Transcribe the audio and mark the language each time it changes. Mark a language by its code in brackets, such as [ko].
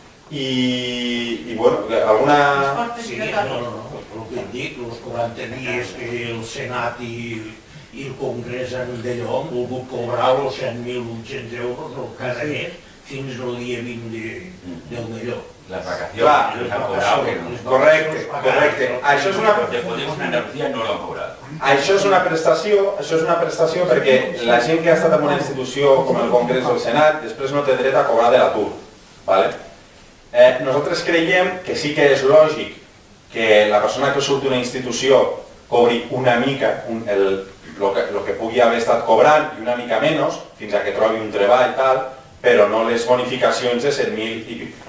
[ca] I bueno, alguna... Sí, no, el que dic, els 40 dies que el Senat i el Congrés d'allò han volgut cobrar els 100.800 euros cada mes fins al dia 20 d'allò. [es] Las vacaciones los han cobrado. [ca] Correcte. Això és una... [es] De Podemos en Andalucía no lo han cobrado. [ca] Això és una prestació perquè la gent que ha estat en una institució com el Congrés o el Senat després no té dret a cobrar de l'atur. Nosaltres creiem que sí que és lògic que la persona que surt d'una institució cobri una mica el que pugui haver estat cobrant i una mica menys fins a que trobi un treball i tal, però no les bonificacions de 7.000 i pic.